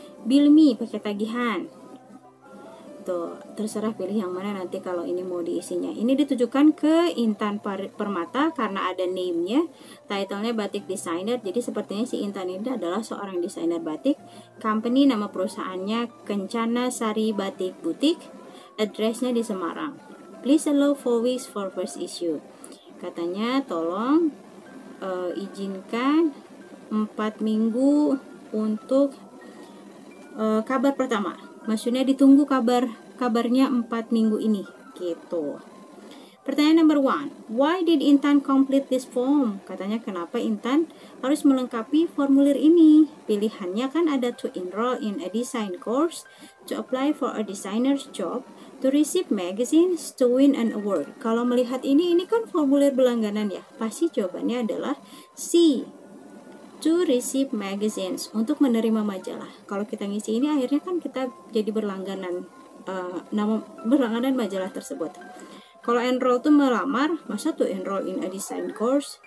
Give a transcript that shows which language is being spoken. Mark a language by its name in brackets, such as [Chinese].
[Indonesian] Bill me, pakai tagihan. Tuh, terserah pilih yang mana nanti kalau ini mau diisinya. Ini ditujukan ke Intan Permata karena ada name-nya, title-nya batik designer. Jadi sepertinya si Intan ini adalah seorang desainer batik. Company, nama perusahaannya Kencana Sari Batik Butik. Address-nya di Semarang. [English] Please allow 4 weeks for first issue. [Indonesian] Katanya tolong izinkan 4 minggu untuk kabar pertama. Maksudnya ditunggu kabarnya 4 minggu ini gitu. Pertanyaan number 1. [English] Why did Intan complete this form? [Indonesian] Katanya kenapa Intan harus melengkapi formulir ini? Pilihannya kan ada [English] to enroll in a design course, to apply for a designer's job, to receive magazines, to win an award. [Indonesian] Kalau melihat ini kan formulir berlangganan ya. Pasti jawabannya adalah C. [English] To receive magazines, [Indonesian] untuk menerima majalah. Kalau kita ngisi ini akhirnya kan kita jadi berlangganan berlangganan majalah tersebut. Kalau enroll tuh melamar, masa tuh [English] enroll in a design course?